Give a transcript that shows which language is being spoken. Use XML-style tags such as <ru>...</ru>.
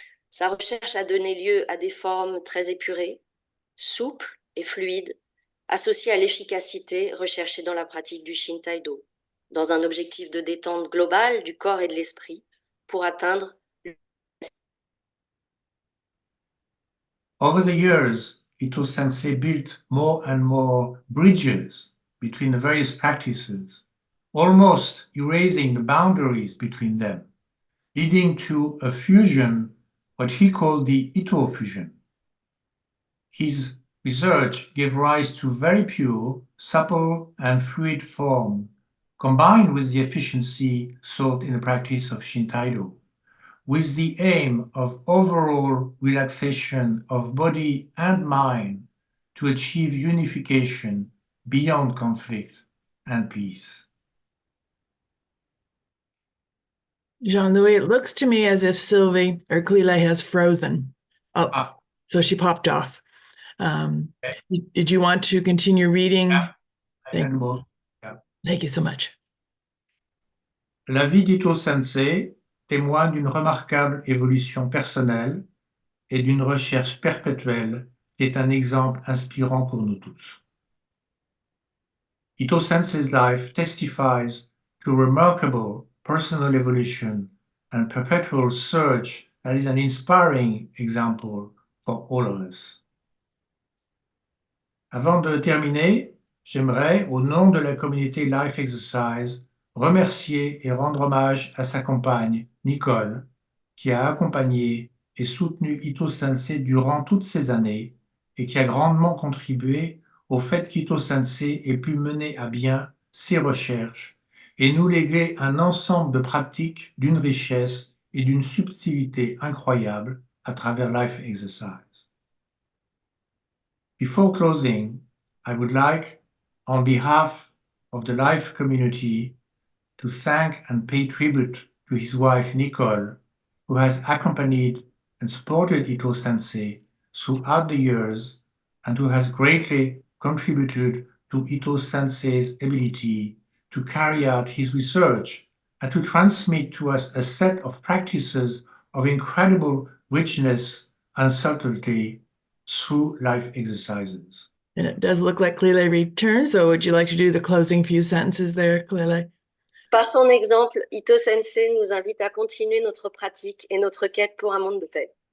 <fr>Sa recherche a donné lieu à des formes très épurées, souples et fluides, associées à l'efficacité recherchée dans la pratique du Shintaido, dans un objectif de détente globale du corps et de l'esprit pour atteindre.</fr> <en>Over the years, Ito Sensei built more and more bridges between the various practices, almost erasing the boundaries between them, leading to a fusion, what he called the Ito fusion. His research gave rise to very pure, supple, and fluid form, combined with the efficiency sought in the practice of Shintaido, with the aim of overall relaxation of body and mind to achieve unification beyond conflict and peace. Jean-Louis, it looks to me as if Sylvie or Clele has frozen. Oh, so she popped off. Okay. Did you want to continue reading? Yeah. Thank you so much.</en> <fr>La vie d'Ito Sensei témoigne d'une remarquable évolution personnelle et d'une recherche perpétuelle qui est un exemple inspirant pour nous tous.</fr> <en>Ito Sensei's life testifies to remarkable personal evolution and perpetual search that is an inspiring example for all of us.</en> <fr>Avant de terminer, j'aimerais, au nom de la communauté Life Exercise, remercier et rendre hommage à sa compagne, Nicole, qui a accompagné et soutenu Ito Sensei durant toutes ces années et qui a grandement contribué au fait qu'Ito Sensei ait pu mener à bien ses recherches et nous léguer un ensemble de pratiques d'une richesse et d'une subtilité incroyable à travers Life Exercise.</fr> <en>Before closing, I would like, on behalf of the Life community, to thank and pay tribute to his wife Nicole, who has accompanied and supported Ito Sensei throughout the years and who has greatly contributed to Ito Sensei's ability to carry out his research and to transmit to us a set of practices of incredible richness and subtlety through life exercises. And it does look like Clele returned, so would you like to do the closing few sentences there, Clele?</en> <fr>Par son exemple, Ito Sensei nous invite à continuer notre pratique et notre quête pour un monde de paix.</fr>